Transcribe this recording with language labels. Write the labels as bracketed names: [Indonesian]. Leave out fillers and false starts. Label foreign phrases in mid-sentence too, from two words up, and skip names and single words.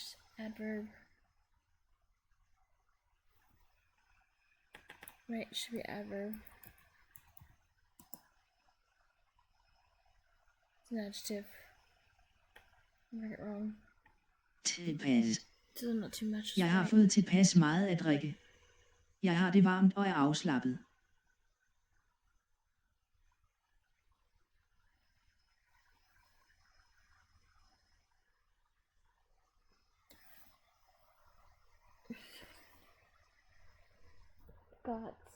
[English] Adverb. Right, should be adverb. It's an adjective. I read it wrong. [Danish] Tilpas. [English] Still not too much. [Danish] Jeg har fået tilpas meget at drikke. Jeg har det varmt og er afslappet. God.